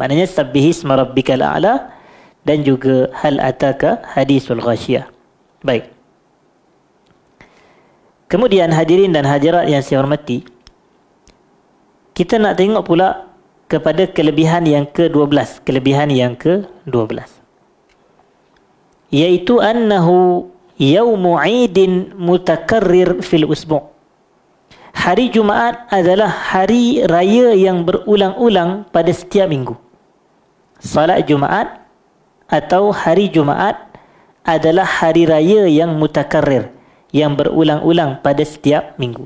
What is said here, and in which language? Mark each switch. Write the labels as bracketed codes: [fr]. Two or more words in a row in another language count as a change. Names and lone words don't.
[ms] Maknanya Sabbihisma Rabbikal A'la dan juga Hal Ataka Hadithul Ghashiyah. Baik. Kemudian hadirin dan hadirat yang saya hormati, kita nak tengok pula kepada kelebihan yang ke-12. Kelebihan yang ke-12, iaitu [ar] أنه يوم عيد متكرر في الأسبوع'. [ms] Hari Jumaat adalah hari raya yang berulang-ulang pada setiap minggu. Salat Jumaat atau hari Jumaat adalah hari raya yang mutakarrir, yang berulang-ulang pada setiap minggu.